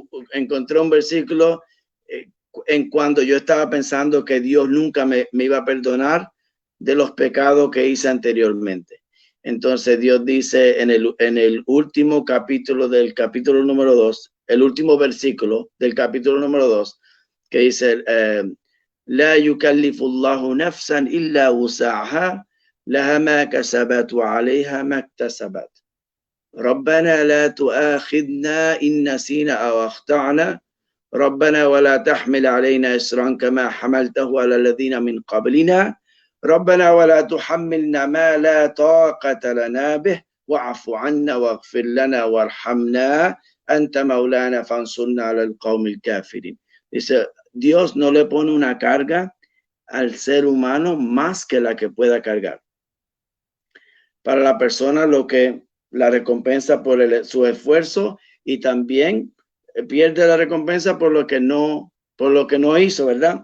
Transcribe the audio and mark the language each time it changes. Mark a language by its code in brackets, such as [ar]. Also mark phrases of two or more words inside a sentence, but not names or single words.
[es] Encontré un versículo en cuando yo estaba pensando que Dios nunca me iba a perdonar de los pecados que hice anteriormente. Entonces Dios dice en el último capítulo del capítulo número 2, el último versículo del capítulo número 2, que dice, [ar] لا يكلف الله نفسا إلا وسعها لها ما كسبت وعليها ما اكتسبت. ربنا لا تؤاخذنا إن نسينا أو أخطأنا ربنا ولا تحمل علينا إصرا كما حملته على الذين من قبلنا ربنا ولا تحملنا ما لا طاقة لنا به واعف عنا واغفر لنا وارحمنا أنت مولانا فانصرنا على القوم الكافرين. [es] Dice, Dios no le pone una carga al ser humano más que la que pueda cargar. Para la persona la recompensa por su esfuerzo y también pierde la recompensa por lo que no hizo, ¿verdad?